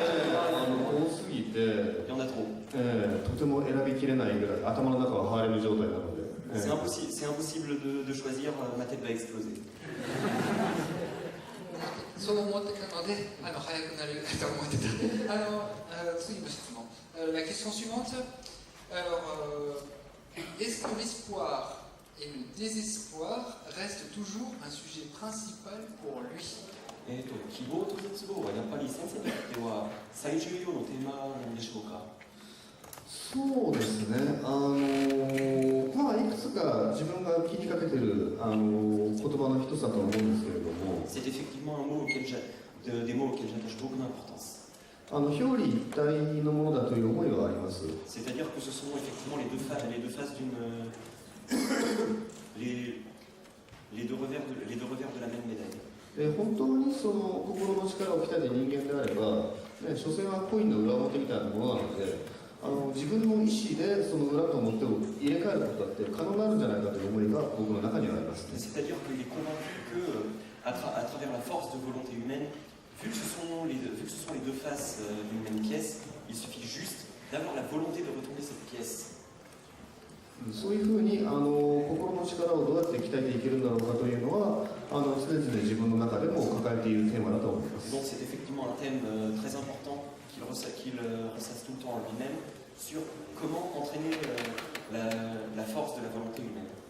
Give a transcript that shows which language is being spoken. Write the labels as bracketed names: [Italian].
[Japanese] 多すぎて、とても選びきれないぐらい、頭の中はハーレム状態なので。 [French] C'est impossible de choisir, ma tête va exploser. [Japanese] そう思ってたので、早くなると思ってた。次の質問。 [French] La question suivante. Alors, est-ce que l'espoir et le désespoir restent toujours un sujet principal pour lui? [Japanese] 希望と絶望はやっぱり先生にとっては最重要のテーマなんでしょうか？そうですね。いくつか自分が気にかけてる言葉の一つだと思うんですけれども。 [French] C'est effectivement des mots auxquels j'attache beaucoup d'importance. [Japanese] 表裏一体のものだという思いはあります。 [French] C'est-à-dire que ce sont effectivement les deux faces d'une les deux revers de la même médaille. [Japanese] 本当にその心の力を鍛えた人間であれば、所詮はコインの裏表みたいなものなので、自分の意思でその裏と表を入れ替えることだって可能になるんじゃないかという思いが僕の中にはあります、ね。 [French] C'est-à-dire qu'il est convaincu que à travers la force de volonté humaine, vu que ce sont les deux faces d'une même pièce, il suffit juste d'avoir la volonté de retourner cette pièce. [Japanese] そういうふうに心の力をどうやって鍛えていけるんだろうかというのは常々自分の中でも抱えているテーマだと思います。 [French] Donc c'est effectivement un thème très important qu'il ressasse tout le temps en lui-même sur comment entraîner la force de la volonté humaine.